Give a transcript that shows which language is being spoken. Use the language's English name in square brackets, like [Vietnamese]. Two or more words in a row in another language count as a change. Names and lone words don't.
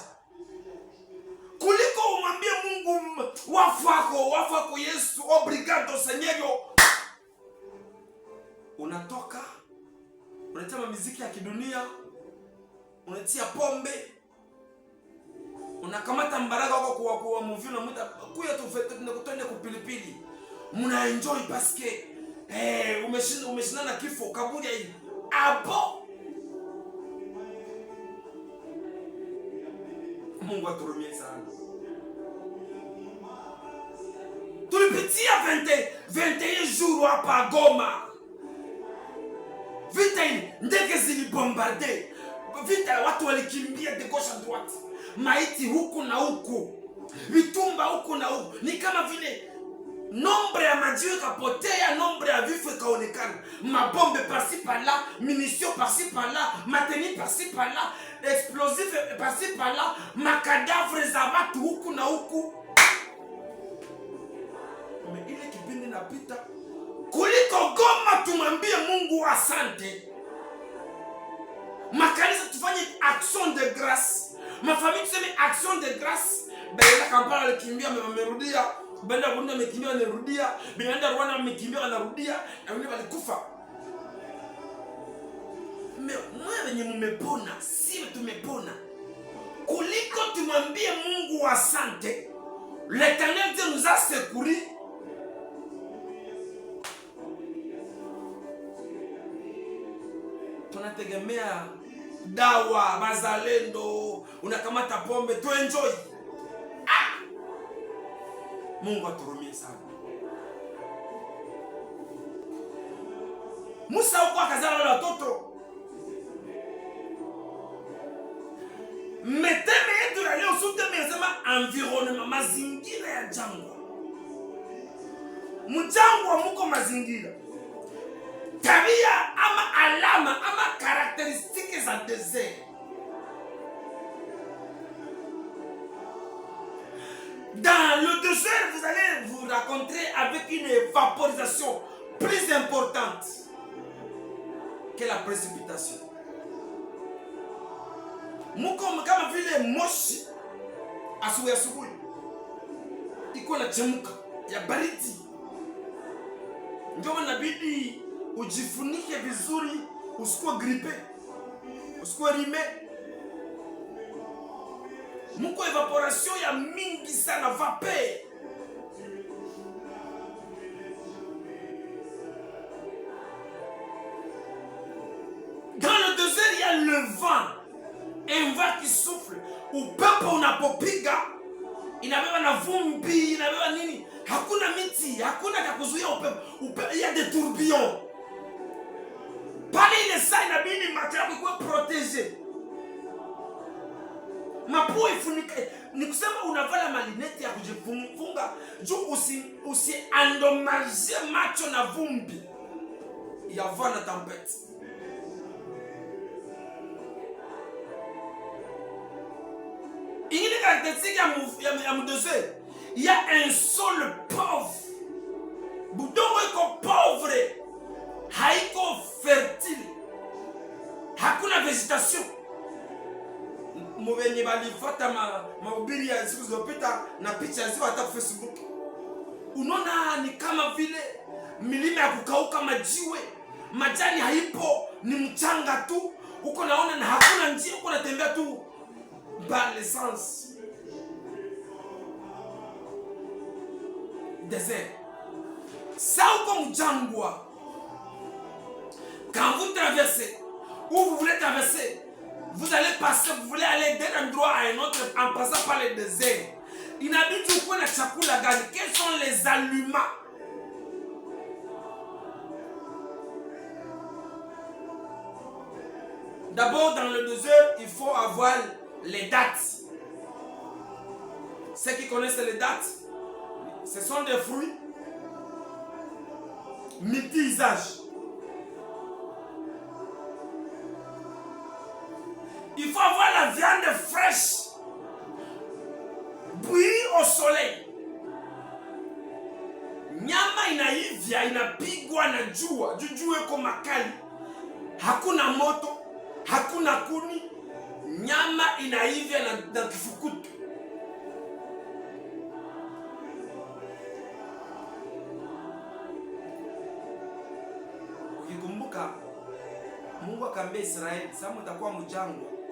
[Swahili] Kuliko umwambie Mungu wafako Yesu, obrigado Seigneur. Unatoka, unatia muziki ya kidunia, unatia pombe, unakamata mbaraka wako kwa movie na muda kuya tufete tunakutana kupilipili. Muna enjoy [French] parce que [Swahili] umeshinda na kifo kaburi hii. Hapo Mungu aturumie sana. Tulipitia 21 jours hapa Goma. Vita hii ndege zilibombarde. Vita watu walikimbia [French] de gauche à droite. [Swahili] Maiti huku na huku. Vitumba huku na huku. Ni kama vile nombre ya majiwe kapotea, nombre ya vifo ikaonekana. [French] Mabombe par-ci par-là, munitions par-ci par-là, mateni par-ci par-là, explosifs par-ci par-là, [Swahili] makadavre za watu huku na huku. Ile kipindi napita kuliko Goma, tumwambie Mungu asante. Makanisa tufanye [French] action de grâce. [Swahili] Mafamili tuseme [French] action de grâce. [Swahili] Baada Kampala walikimbia wamerudia, baada Burundi wamekimbia wanarudia, baada Rwanda wamekimbia wanarudia, na wengine walikufa. Mwe wenye mmepona, si tumepona. Kuliko tumwambie Mungu asante. [French] L'Éternel Dieu nous a secourus. [Swahili] Tunategemea dawa, bazalendo, unakamata pombe, tu enjoy. Mungu aturumie sana. Musa huko akazaa wale watoto. Meteme yetu ya leo sote mesema environnement, mazingira ya jangwa. Mjangwa muko mazingira. Tabia ama alama ama caractéristiques za désert. [French] Dans le désert, vous allez vous rencontrer avec une vaporisation plus importante que la précipitation. [Swahili] Muko kama vile moshi asubuhi iko na chemuka ya baridi. Ndio inabidi ujifunike vizuri, usikuwe grippe, usikuwe rime. Muko evaporation ya mingi sana, vapeur. [French] Dans le désert, il y a le vent. Un vent qui souffle. [Swahili] Upepo unapopiga inabeba na vumbi, inabeba nini? Hakuna miti, hakuna cha kuzuia upepo. [French] Il y a des tourbillons. [Swahili] Pale ile saa inabidi macho yako ikuwe protege. Mapua ifunike. Ni kusema unavala malineti ya kujifunga juu usiandomaje macho na vumbi ya vent na tempête. Ingine caractéristique ya mdésert, [French] il y a un sol pauvre. [Swahili] Budongo iko pauvre, haiko fertile, hakuna végétation. Mwenye balifata mahubiri ya siku zilizopita na picha zio hata Facebook, unaona ni kama vile milima ya kukauka, majiwe, majani haipo, ni mchanga tu. Uko naona na hakuna njia, uko natembea tu [French] par l'essence. [Swahili] Désert. Ça uko mjangwa. [French] Quand vous traversez, où vous voulez traverser, vous allez passer, vous voulez aller d'un endroit à un autre en passant par le désert. [Swahili] Inabidi ukuwe na chakula gani? [French] Quels sont les aliments? D'abord, dans le désert, il faut avoir les dattes. Ceux qui connaissent les dattes, ce sont des fruits multi-usages. Il faut avoir la viande fraîche, bouillie au soleil. [Swahili] Nyama inaivya, inapigwa na jua, jua iko makali. Hakuna moto, hakuna kuni. Nyama inaivya na kifukutu. Ukikumbuka Mungu akaambia Israeli, sasa mtakuwa mjangwa.